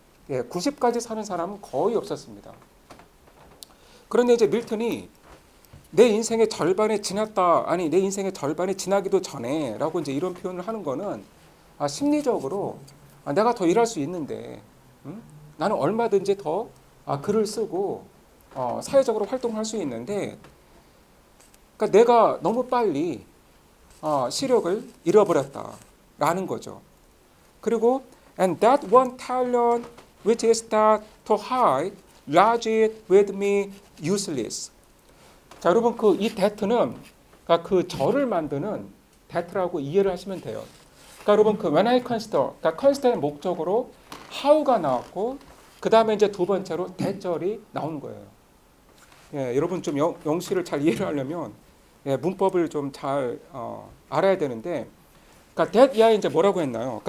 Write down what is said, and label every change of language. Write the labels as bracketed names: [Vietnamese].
[Korean] 예, 90까지 사는 사람은 거의 없었습니다. 그런데 이제 밀턴이 내 인생의 절반이 지났다, 아니 내 인생의 절반이 지나기도 전에라고 이제 이런 표현을 하는 거는 심리적으로 내가 더 일할 수 있는데 나는 얼마든지 더 글을 쓰고 사회적으로 활동할 수 있는데 그러니까 내가 너무 빨리 시력을 잃어버렸다라는 거죠. 그리고 [English] and that one talent which is that to hide lodged it with me useless. [Korean] 자, 여러분 그 이 that는 그러니까 그 저를 만드는 that라고 이해를 하시면 돼요. 그러니까 여러분 그 [English] when I consider, [Korean] 그러니까 consider의 목적으로 how가 나왔고 그 다음에 이제 두 번째로 that절이 나오는 거예요. 예, 여러분 좀 영시를 잘 이해를 하려면 예, 문법을 좀 잘 알아야 되는데, 그러니까 that 이하에 이제 뭐라고 했나요?